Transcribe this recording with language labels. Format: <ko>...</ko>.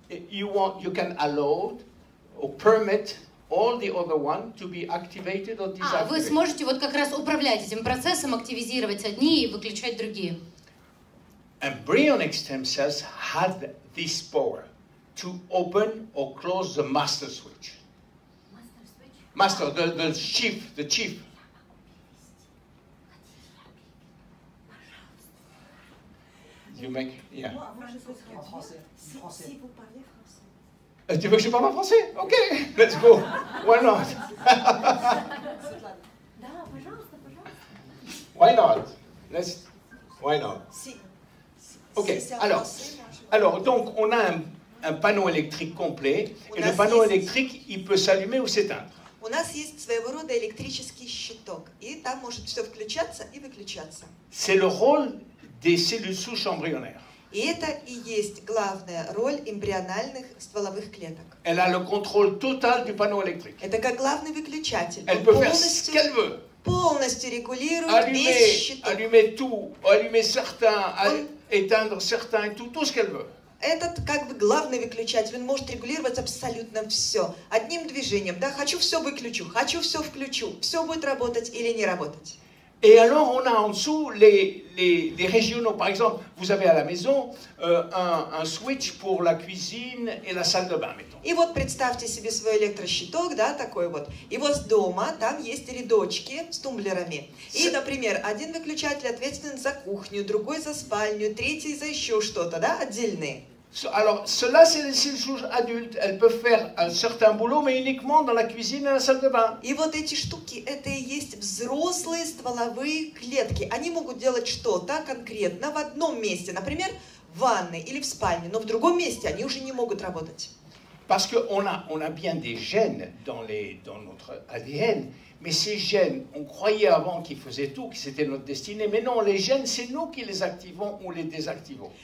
<en>You can allow or permit all the other one to be activated or deactivated.</en> <ru>Вы сможете вот как раз управлять этим процессом, активизировать одни и выключать другие.</ru> <en>embryonic stem cells had this power to open or close the master switch. Master, the chief. You make, yeah.</en> <fr>Moi, je peux traduire. Si vous parlez français. Tu veux que je parle en français?</fr> <en>Ok, let's go. Why not?</en> <ru>Да, пожалуйста.</ru> <en>Why not? Why not?</en> <fr>Si. Ok, Si c'est en alors, français, moi, je- alors, donc, on a un panneau électrique complet, et le panneau électrique, il peut s'allumer ou s'éteindre.</fr> <ru>У нас есть своего рода электрический щиток, и там может все включаться и выключаться.</ru> <fr>C'est le rôle des cellules souches embryonnaires.</fr> <ru>И это и есть главная роль эмбриональных стволовых клеток.</ru> <fr>Elle a le contrôle total du panneau électrique.</fr> <ru>Это как главный выключатель.</ru> <fr>Elle</fr> <ru>Он</ru> <fr>peut faire ce qu'elle veut.</fr> <ru>полностью регулирует весь щиток.</ru> <fr>Allumer tout, allumer certains, éteindre certains, et tout ce qu'elle veut.</fr> <ru>Этот как бы главный выключатель, он может регулировать абсолютно все. Одним движением, да, хочу все выключу, хочу все включу, все будет работать или не работать.</ru> <fr>Et alors, on a en dessous les régionaux. Par exemple, vous avez à la maison un switch pour la cuisine et la salle de bain, mettons.</fr> <ru>И вот представьте себе свой электрощиток, да, такой вот. И вот дома там есть рядочки с тумблерами. И, например, один выключатель ответственен за кухню, другой за спальню, третий за еще что-то, да, отдельные.</ru> <fr>Alors, cela, c'est les cellules souches adultes. Elles peuvent faire un certain boulot, mais uniquement dans la cuisine et la salle de bain.</fr> <ru>И вот эти штуки, это и есть взрослые стволовые клетки. Они могут делать что-то конкретно в одном месте, например, в ванной или в спальне, но в другом месте они уже не могут работать.</ru> <fr>Parce qu'on a bien des gènes dans notre ADN, mais ces gènes, on croyait avant qu'ils faisaient tout, que c'était notre destinée, mais non, les gènes, c'est nous qui les activons ou les désactivons.</fr>